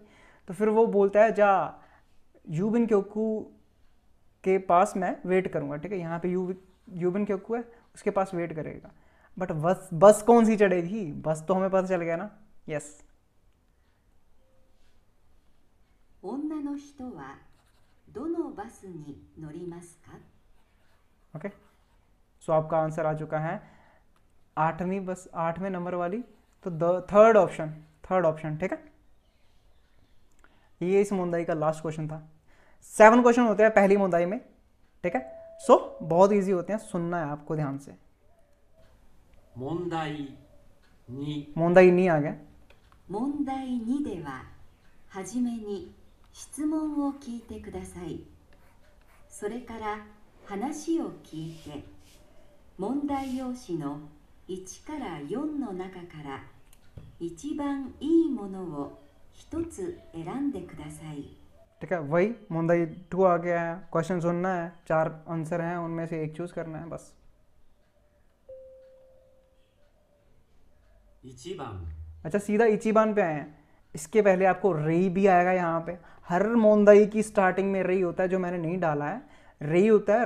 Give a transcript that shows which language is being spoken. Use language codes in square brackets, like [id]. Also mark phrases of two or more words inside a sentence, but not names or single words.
[hi] तो फिर वो बोलता है जा [ja] 郵便局 [hi] के पास मैं वेट करूँगा, ठीक है। यहाँ पे [ja] 郵便局 [hi] है, उसके पास वेट करेगा। बट बस कौन सी चढ़ेगी, बस तो हमें पता चल गया ना। यस, [ja] 女の人はどのバスに乗りますか。 [hi] ओके। सो आपका आंसर आ चुका है 8वीं बस, 8वें नंबर वाली, तो थर्ड ऑप्शन, ठीक है। ये इस मुंदाई का लास्ट क्वेश्चन था। 7 क्वेश्चन होते हैं पहली मुंदाई में, ठीक है। सो बहुत इजी होते हैं, सुनना है आपको ध्यान से। [ja] 問題2 [hi] मुंदाई नहीं आ गया। [ja] 問題2では、はじめに質問を聞いてください。それから話を聞いて、問題用紙の1から4の中から一番いいものを一つ選んでください。 [hi] ठीक है, वही मुंदाई 2 आ गया है। क्वेश्चन सुनना है, 4 आंसर हैं, उनमें से एक चूज करना है बस। [ja] 1番 [hi] अच्छा, सीधा इचिबान पे आए हैं। इसके पहले आपको रेई भी आएगा यहाँ पे। हर मोंदाई की स्टार्टिंग में रेई होता है, जो मैंने नहीं डाला है रेई होता है।